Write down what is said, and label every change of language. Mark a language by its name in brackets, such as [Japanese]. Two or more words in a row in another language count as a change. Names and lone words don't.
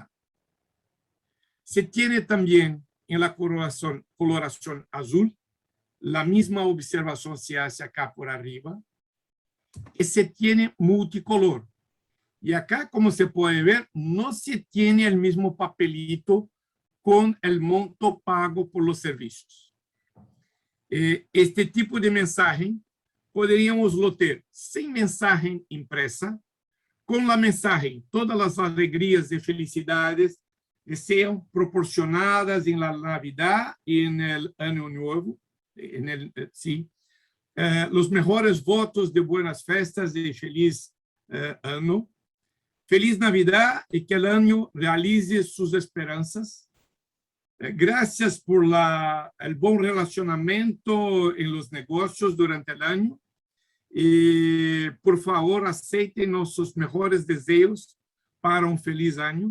[Spanish] Se tiene también en la coloración azul, la misma observación se hace acá por arriba, y se tiene multicolor. Y acá, como se puede ver, no se tiene el mismo papelito con el monto pago por los servicios. [Portuguese] Este tipo de mensaje poderíamos ter sem mensagem impresa, com a mensagem todas as alegrias e felicidades que sejam proporcionadas em [Spanish] la Navidad [Portuguese] e no Ano Novo, os melhores votos de buenas festas e feliz ano. [Spanish] Feliz Navidad y que el año realice sus esperanzas. Gracias por el buen relacionamiento en los negocios durante el año. Y por favor, acepten nuestros mejores deseos para un feliz año.